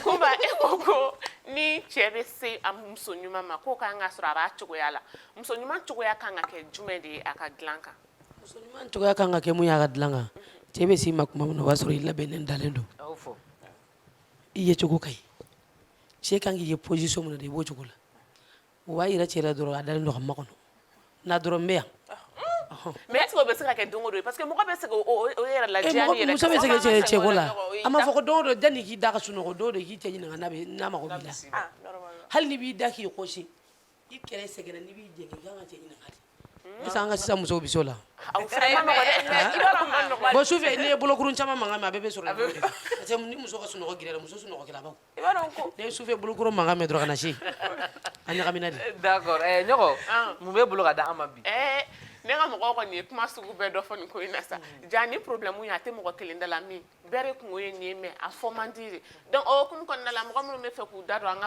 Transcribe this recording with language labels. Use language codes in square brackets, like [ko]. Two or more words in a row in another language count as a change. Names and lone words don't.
[bm] Kumba e ko ko ni cɛ bɛ se a muso ɲuman ma k'o kan ka sɔrɔ a b'a cogoya la muso ɲuman cogoya kan ka kɛ jumɛn de ye a ka dilan kan. muso ɲuman cogoya kan ka kɛ mun y'a ka dilan kan cɛ bɛ s'i ma tuma min na o b'a sɔrɔ i labɛnnen dalen don i ye cogo ka ɲi cɛ kan k'i ye position min na i b'o cogo la o b'a yira cɛ la dɔrɔn a dalen don ka makɔnɔ n'a dɔrɔn n bɛ yan. [fr] mais est-ce que [bm] o bɛ se ka kɛ don o don parce que mɔgɔ bɛ se o yɛrɛ ladiya ni yɛrɛ muso bɛ se ka cɛko la a ma fɔ ko don o don janni k'i da ka sunɔgɔ don o don k'i cɛ ɲininka n'a mago b'i la hali ni b'i da k'i kɔsi i kɛrɛ sɛgɛnna n'i b'i jɛ k'i kan ka cɛ ɲininka de [fr] est-ce que [bm] an ka sisan musow bɛ se o la. bon sufɛ n'i ye bolokurun caman mankan mɛn a bɛɛ bɛ sɔrɔ i bolo [fr] parce que [bm] ni muso ka sunɔgɔ girira muso sunɔgɔkɛlabaw n'i ye sufɛ bolokurun mankan mɛn dɔrɔn ka na se a ɲagamina de. d'accord ɲɔgɔn mun b'e bolo ka da an ma bi. ne ka mɔgɔw kɔni ye kuma sugu bɛɛ dɔ fɔ nin ko in na sa ja ni problème ye a tɛ mɔgɔ kelen da la min bɛɛ de kungo ye nin ye mais a fɔ man di de donc o hokumu kɔnɔna la mɔgɔ minnu bɛ fɛ k'u da don an ka